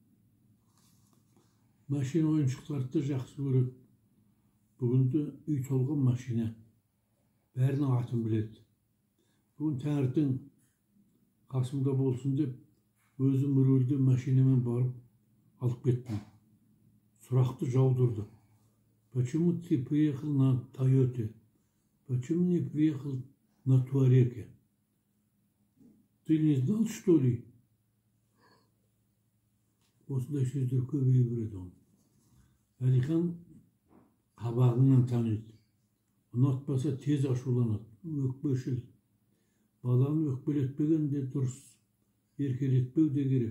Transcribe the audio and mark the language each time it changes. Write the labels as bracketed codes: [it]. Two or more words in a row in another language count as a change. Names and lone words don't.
[kk] Машина ойыншықтарды да жақсы көреді. Бүгінде үй толған машина. Бәрінің атын біледі. Бүгін таңертең қасымда болсын деп, өзім рөлде машинамен барып алып кеттім. Сұрақты жаудырды. [ru] Почему ты приехал на Тойоте? Почему не приехал на Туареге? Ты не знал, что ли? [kk] Осындай сөздер көбейе береді оны. Әлихан қабағыңнан таниды. Ұнатпаса тез ашуланады. Өкпешіл. Баланы өкпелетпеген де дұрыс. Еркелетпеу де керек.